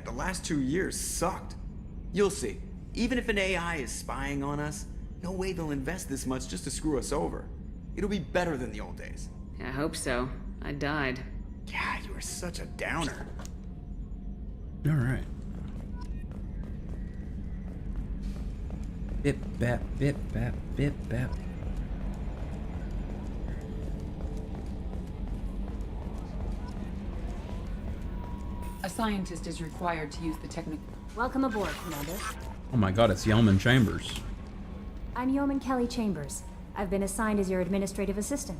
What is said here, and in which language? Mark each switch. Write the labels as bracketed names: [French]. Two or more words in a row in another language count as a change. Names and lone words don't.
[English] The last 2 years sucked. You'll see. Even if an AI is spying on us, no way they'll invest this much just to screw us over. It'll be better than the old days. I hope so. I died. Yeah, you were such a downer. All right. Bip bap, bip bap, bip bap. A scientist is required to use the technique. Welcome aboard, Commander. Oh my God, it's Yeoman Chambers. I'm Yeoman Kelly Chambers. I've been assigned as your administrative assistant.